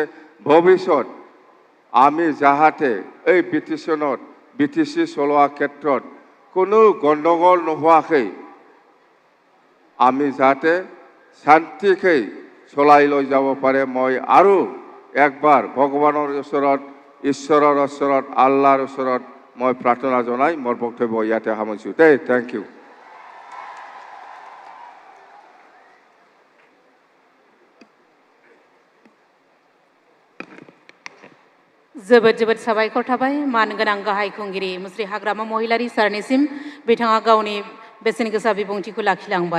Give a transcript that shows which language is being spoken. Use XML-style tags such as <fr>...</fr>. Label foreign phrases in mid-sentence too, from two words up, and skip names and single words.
<as>ভৱিষ্যত আমি যাহাতে এই BTC চলোৱা ক্ষেত্ৰত কোনো গণ্ডগোল নোহোৱাকৈ আমি যাতে শান্তিকৈ চলাই লৈ যাব পাৰে, মই আৰু একবাৰ ভগৱানৰ ওচৰত, ঈশ্বৰৰ ওচৰত, আল্লাহৰ ওচৰত মই প্ৰাৰ্থনা জনাই মোৰ বক্তব্য ইয়াতে সামৰিছোঁ।</as> <en>thank you.</en> <brx>जोबोद जोबोद साबायखर थाबाय मानगोनां गाहाय खुंगिरि मुस्रि हाग्रामा महिलारी सारनिसिम बिथाङा गावनि बेसेन गोसा बिबुंथिखौ लाखिलांबाय।</brx>